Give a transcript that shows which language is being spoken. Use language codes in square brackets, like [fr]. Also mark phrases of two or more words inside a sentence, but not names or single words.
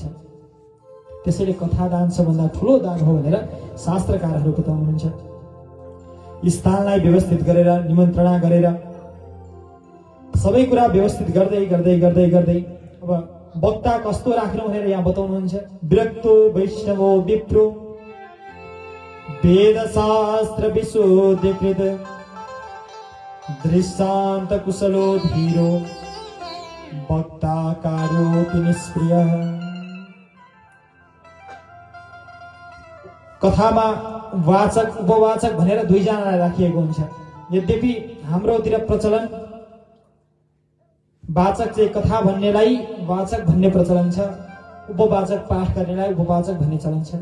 [ne] त्यसैले कथा दान सबभन्दा ठुलो दान हो भनेर शास्त्रकारहरू बताउनुहुन्छ। स्थानलाई व्यवस्थित गरेर, निमन्त्रणा गरेर, सबै कुरा व्यवस्थित गर्दै गर्दै गर्दै गर्दै अब वक्ता कस्तो राख्नु भनेर यहाँ बताउनुहुन्छ। [sa] विरक्तो वैष्णवो विप्रो वेद शास्त्र विशोधिकृत दृष्टान्त कुशलो धीरो वक्ताकारोऽपि निष्प्रियः। [ne] कथामा वाचक उपवाचक भनेर 2 जनालाई राखिएको हुन्छ। यद्यपि हाम्रोतिर प्रचलन वाचक चाहिँ कथा भन्नेलाई वाचक भन्ने प्रचलन छ, उपवाचक पाठ गर्नेलाई उपवाचक भन्ने चलन छ।